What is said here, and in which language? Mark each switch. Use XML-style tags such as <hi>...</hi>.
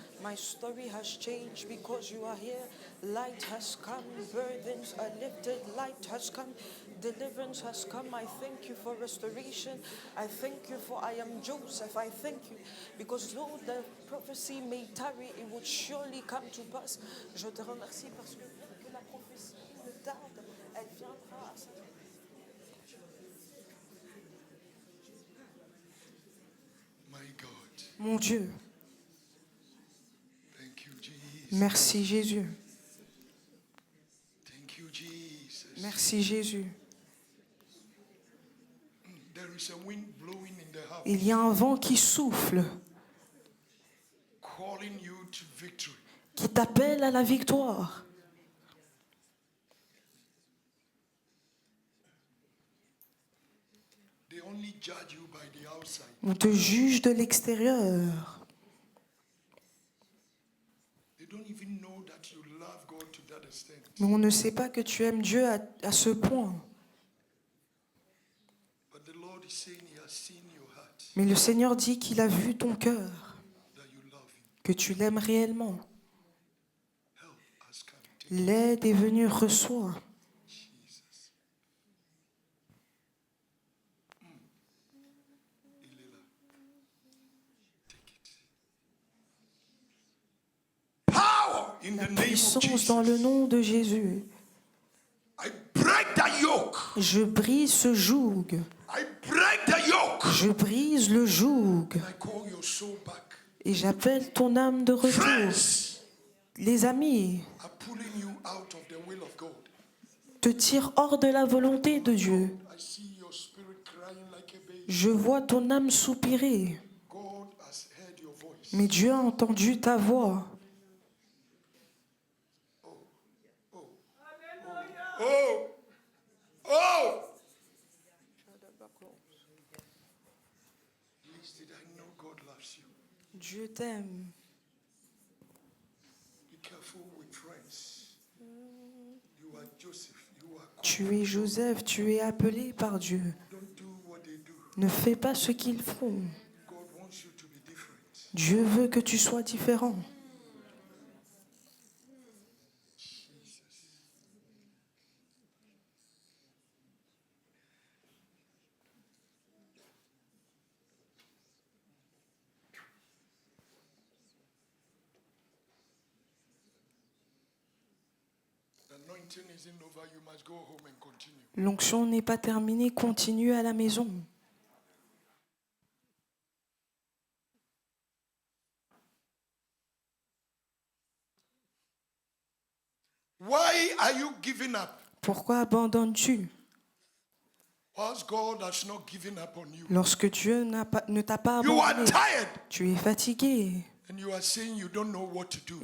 <en>My story has changed because you are here. Light has come, burdens are lifted. Light has come, deliverance has come. I thank you for restoration. I thank you for I am Joseph. I thank you because though the prophecy may tarry, it would surely come to pass.</en> <fr>Je te remercie parce que la prophétie ne tarde, elle viendra à sa</fr> <en>My God.</en> <fr>Mon Dieu.</fr> <en>Thank you, Jesus.</en> <fr>Merci Jésus.</fr> <en>Thank you, Jesus.</en> <fr>Merci Jésus.</fr> <en>There is a wind blowing in the house,</en> <fr>Il y a un vent qui souffle,</fr> <en>calling you to victory.</en> <fr>qui t'appelle à la victoire.</fr> <en>They only judge you by the outside.</en> <fr>On te juge de l'extérieur.</fr> <en>They don't even know that you love God to that extent.</en> <fr>Mais on ne sait pas que tu aimes Dieu à ce point.</fr> <en>But the Lord is saying he has seen your heart,</en> <fr>Mais le Seigneur dit qu'il a vu ton cœur,</fr> <en>that you love him.</en> <fr>que tu l'aimes réellement.</fr> <en>Help has come. Take</en> <fr>L'aide est venue, reçois.</fr> <en>Jesus.</en> <fr>Il est là.</fr> <en>Take it. in</en> <fr>La</fr> <en>the name of</en> <fr>puissance dans le</fr> <en>Jesus.</en> <fr>nom de Jésus.</fr> <en>I break the yoke.</en> <fr>Je brise ce joug.</fr> <en>I break the yoke.</en> <fr>Je brise le joug.</fr> <en>I call your soul back.</en> <fr>Et j'appelle ton âme de retour.</fr> <en>Friends</en> <fr>Les amis</fr> <en>are pulling you out of the will of God.</en> <fr>te tirent hors de la volonté de Dieu.</fr> <en>I see your spirit crying like a baby.</en> <fr>Je vois ton âme soupirer.</fr> <en>God has heard your voice.</en> <fr>Mais Dieu a entendu ta voix. Oh! Oh!</fr> <en>Least did I know God loves you.</en> <fr>Dieu t'aime.</fr> <en>Be careful with friends. You are Joseph. You are called.</en> <fr>Tu es Joseph, tu es appelé par Dieu.</fr> <en>Don't do what they do.</en> <fr>Ne fais pas ce qu'ils font.</fr> <en>God wants you to be different.</en> <fr>Dieu veut que tu sois différent.</fr> <en>The anointing isn't over. You must go home and continue.</en> <fr>L'onction n'est pas terminée, continue à la maison.</fr> <en>Why are you giving up?</en> <fr>Pourquoi abandonnes-tu</fr> <en>Whilst God has not given up on you.</en> <fr>lorsque Dieu ne t'a pas</fr> <en>You are</en> <fr>abandonné?</fr> <en>tired</en> <fr>Tu es fatigué</fr> <en>and you are saying you don't know what to do.</en>